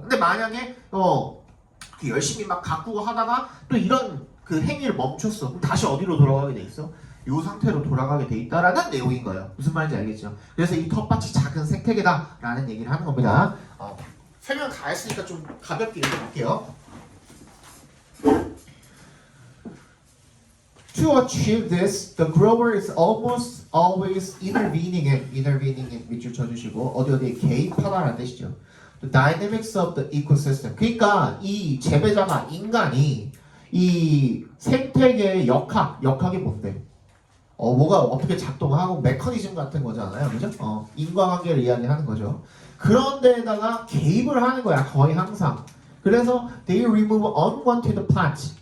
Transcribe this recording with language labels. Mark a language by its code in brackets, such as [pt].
[ko] 근데 만약에 열심히 막 가꾸고 하다가 또 이런 그 행위를 멈췄어. 그럼 다시 어디로 돌아가게 돼 있어? 이 상태로 돌아가게 돼 있다라는 내용인 거예요. 무슨 말인지 알겠죠? 그래서 이 텃밭이 작은 생태계다라는 얘기를 하는 겁니다. 설명 다 했으니까 좀 가볍게 읽어볼게요. [en] To achieve this, the grower is almost always intervening in [ko] 밑줄 쳐주시고 어디에 개입하다라는 뜻이죠. [en] The dynamics of the ecosystem. [ko] 그러니까 이 재배자나 인간이 이 생태계의 역학이 뭔데? 뭐가 어떻게 작동하고 메커니즘 같은 거잖아요, 그죠? 인과관계를 이야기하는 거죠. 그런 데에다가 개입을 하는 거야, 거의 항상. 그래서 [en] they remove unwanted plants.